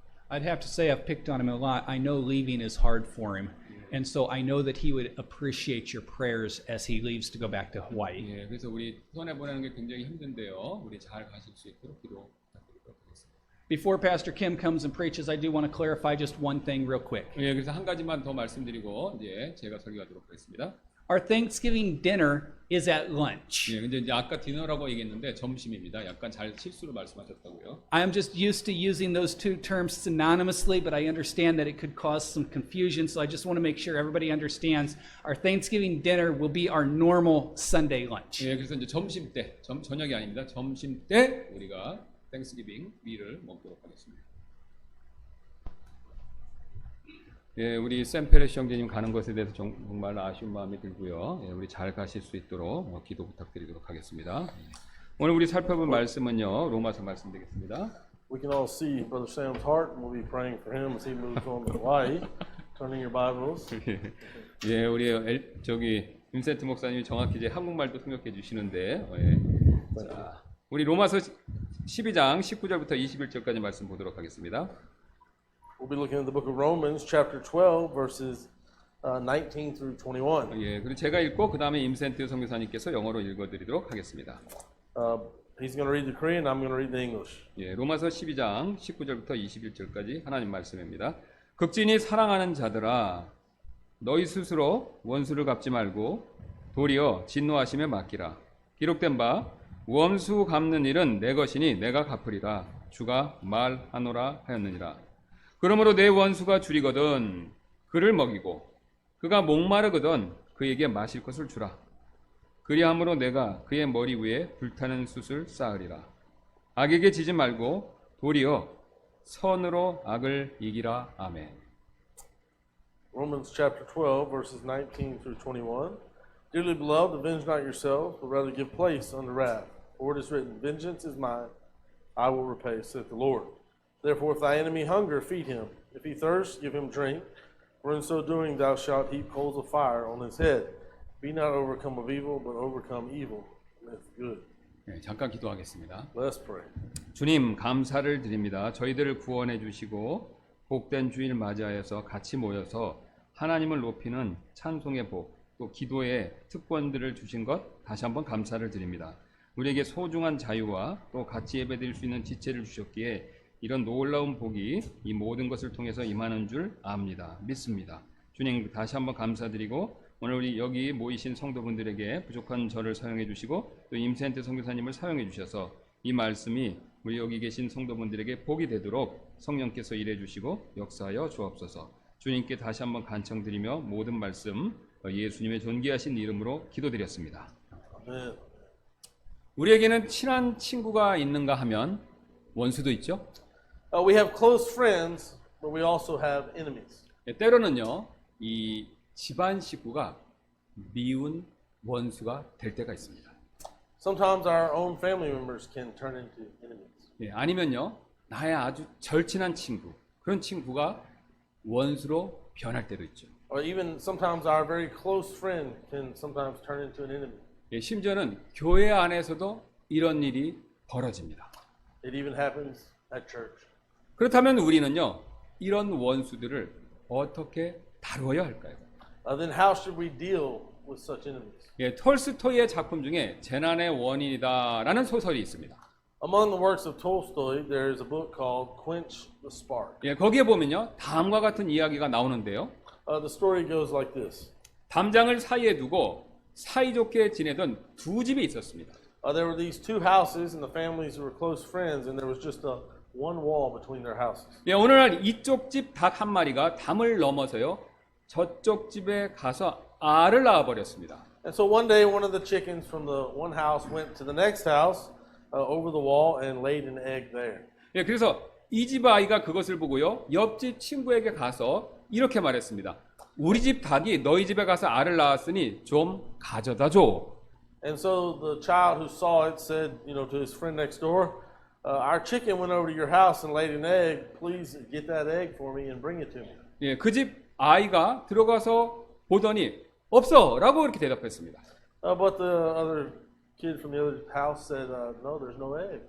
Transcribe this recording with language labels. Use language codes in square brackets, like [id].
[en] I'd have to say I've picked on him a lot. I know leaving is hard for him. And so I know that he would appreciate your prayers as he leaves to go back to Hawaii. [ko] 예, 그래서 우리 손에 보내는 게 굉장히 힘든데요. 우리 잘 가실 수 있도록 기도 부탁드리도록 하겠습니다. [en] Before Pastor Kim comes and preaches, I do want to clarify just one thing real quick. [ko] 예, 그래서 한 가지만 더 말씀드리고 이제 제가 설교하도록 하겠습니다. [en] Our Thanksgiving dinner is at lunch. [ko] 예, 근데 이제 아까 디너라고 얘기했는데 점심입니다. 약간 잘 실수로 말씀하셨다고요. [en] I'm just used to using those two terms synonymously, but I understand that it could cause some confusion, so I just want to make sure everybody understands our Thanksgiving dinner will be our normal Sunday lunch. [ko] 예, 그래서 이제 점심 때, 저녁이 아닙니다. 점심 때 우리가 땡스기빙 미를 먹도록 하겠습니다. 예, 우리 샘페레시 형제님 가는 것에 대해서 정말 아쉬운 마음이 들고요. 예, 우리 잘 가실 수 있도록 기도 부탁드리도록 하겠습니다. 오늘 우리 살펴볼 말씀은요, 로마서 말씀 되겠습니다. [en] We can all see Brother Sam's heart, and we'll be praying for him as he moves on to Hawaii. Turning your Bibles. [ko] 예, 우리 저기 빈센트 목사님이 정확히 이제 한국말도 통역해 주시는데, 예. 자, 우리 로마서 12장 19절부터 21절까지 말씀 보도록 하겠습니다. [en] We'll be looking at the book of Romans, chapter 12, verses 19 through 21. [ko] 예, 그리고 제가 읽고 그 다음에 임센트 선교사님께서 영어로 읽어드리도록 하겠습니다. [en] He's going to read the Korean, I'm going to read the English. [ko] 예, 로마서 12장 19절부터 21절까지 하나님 말씀입니다. 극진히 사랑하는 자들아, 너희 스스로 원수를 갚지 말고 도리어 진노하심에 맡기라. 기록된 바 원수 갚는 일은 내 것이니 내가 갚으리라. 주가 말하노라 하였느니라. 그러므로 내 원수가 줄이거든 그를 먹이고 그가 목마르거든 그에게 마실 것을 주라. 그리함으로 내가 그의 머리 위에 불타는 숯을 쌓으리라. 악에게 지지 말고 도리어 선으로 악을 이기라. 아멘. [en] Romans chapter 12, verses 19 through 21. Dearly beloved, avenge not yourselves, but rather give place unto wrath. For it is written, Vengeance is mine, I will repay, saith the Lord. Therefore, if thy enemy hunger, feed him. If he thirst, give him drink. For in so doing thou shalt heap coals of fire on his head. Be not overcome of evil, but overcome evil with good. [ko] 네, 잠깐 기도하겠습니다. [en] Let's pray. [ko] 주님 감사를 드립니다. 저희들을 구원해 주시고 복된 주일 맞이하여서 같이 모여서 하나님을 높이는 찬송의 복, 또 기도의 특권들을 주신 것 다시 한번 감사를 드립니다. 우리에게 소중한 자유와 또 같이 예배드릴 수 있는 지체를 주셨기에 이런 놀라운 복이 이 모든 것을 통해서 임하는 줄 압니다. 믿습니다. 주님 다시 한번 감사드리고 오늘 우리 여기 모이신 성도분들에게 부족한 저를 사용해 주시고 또 임센트 선교사님을 사용해 주셔서 이 말씀이 우리 여기 계신 성도분들에게 복이 되도록 성령께서 일해 주시고 역사하여 주옵소서. 주님께 다시 한번 간청드리며 모든 말씀 예수님의 존귀하신 이름으로 기도드렸습니다. [en] Amen. [ko] 우리에게는 친한 친구가 있는가 하면 원수도 있죠. [en] We have close friends, but we also have enemies. [ko] 때로는요, 이 집안 식구가 미운 원수가 될 때가 있습니다. [en] Sometimes our own family members can turn into enemies. [ko] 아니면요, 나의 아주 절친한 친구, 그런 친구가 원수로 변할 때도 있죠. [en] Or even sometimes our very close friend can sometimes turn into an enemy. [ko] 예, 심지어는 교회 안에서도 이런 일이 벌어집니다. [en] It even happens at church. [ko] 그렇다면 우리는요, 이런 원수들을 어떻게 다루어야 할까요? [en] Then how should we deal with such enemies? [ko] 예, 톨스토이의 작품 중에 재난의 원인이다라는 소설이 있습니다. [en] Among the works of Tolstoy, there is a book called Quench the Spark. [ko] 예, 거기에 보면요, 다음과 같은 이야기가 나오는데요. [en] The story goes like this. [ko] 담장을 사이에 두고 사이좋게 지내던 두 집이 있었습니다. [en] There were these two houses, and the families were close friends, and there was just one wall between their houses. [ko] 예, 어느 날 이쪽 집 닭 한 마리가 담을 넘어서요, 저쪽 집에 가서 알을 낳아버렸습니다. [en] And so one day, one of the chickens from the one house went to the next house over the wall and laid an egg there. [ko] 예, 그래서 이 집 아이가 그것을 보고요, 옆집 친구에게 가서 이렇게 말했습니다. 우리 집 닭이 너희 집에 가서 알을 낳았으니 좀 가져다 줘. [en] And so the child who saw it said, to his friend next door, our chicken went over to your house and laid an egg. Please get that egg for me and bring it to me. [ko] 예, 그 집 아이가 들어가서 보더니 없어라고 이렇게 대답했습니다. [en] But the other kid from the other house said, no, there's no egg.